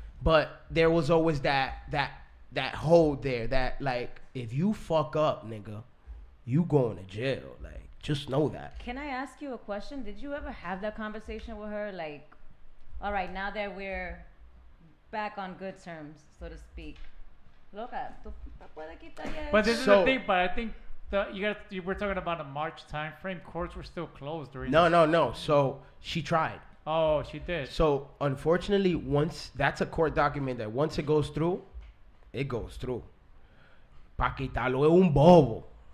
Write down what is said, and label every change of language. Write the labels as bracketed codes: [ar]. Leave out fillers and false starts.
[en] but there was always that hold there that like if you fuck up, nigga, you going to jail. Like just know that. Can I ask you a question? Did you ever have that conversation with her? Like, all right, now that we're back on good terms, so to speak, [es] Loca, tú puedes quitar ya. [en] But this is the thing. But I think you were talking about a March time frame. Courts were still closed during. No. So she tried. Oh, she did. So unfortunately, once that's a court document that once it goes through, it goes through. [es] Pa quitarlo es un bobo.